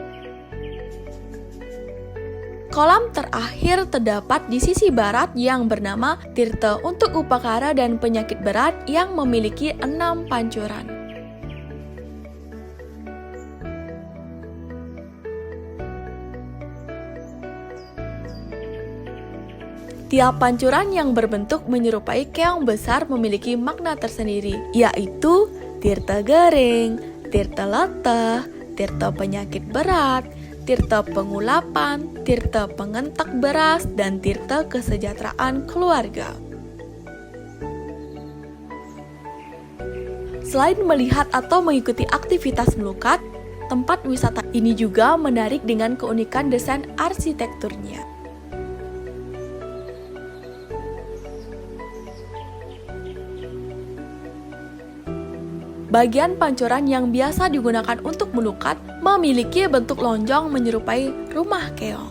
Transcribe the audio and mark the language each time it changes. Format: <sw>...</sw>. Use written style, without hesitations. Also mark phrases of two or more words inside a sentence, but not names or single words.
<id>Kolam terakhir terdapat di sisi barat yang bernama Tirta untuk Upakara dan Penyakit Berat yang memiliki 6 pancuran. Tiap pancuran yang berbentuk menyerupai keong besar memiliki makna tersendiri, yaitu Tirta Gering, Tirta Leteh, Tirta Penyakit Berat, Tirta Pengulapan, Tirta Pengentek Beras, dan Tirta Kesejahteraan Keluarga. Selain melihat atau mengikuti aktivitas melukat, tempat wisata ini juga menarik dengan keunikan desain arsitekturnya. Bagian pancuran yang biasa digunakan untuk melukat memiliki bentuk lonjong menyerupai rumah keong.</id>